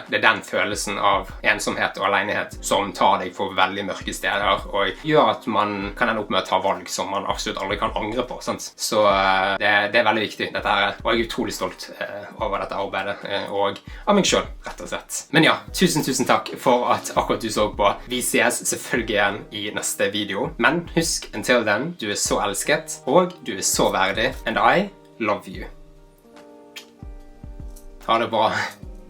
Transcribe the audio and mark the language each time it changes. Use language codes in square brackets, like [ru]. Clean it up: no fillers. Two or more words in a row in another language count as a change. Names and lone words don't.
[no] Det er den følelsen av ensomhet og alenighetsfølelse som tar deg for veldig mørke steder, og gjør at man kan ende opp med å ta valg som man absolutt aldri kan angre på, sant? Så det er veldig viktig, dette her, og jeg er utrolig stolt over dette arbeidet, og av meg selv, rett og slett. Men ja, tusen takk for at akkurat du så på. Vi ses selvfølgelig igjen i neste video, men husk, [en] until then, [no] du er så elsket, og du er så verdig, [en] and I love you. [no] Ha det bra.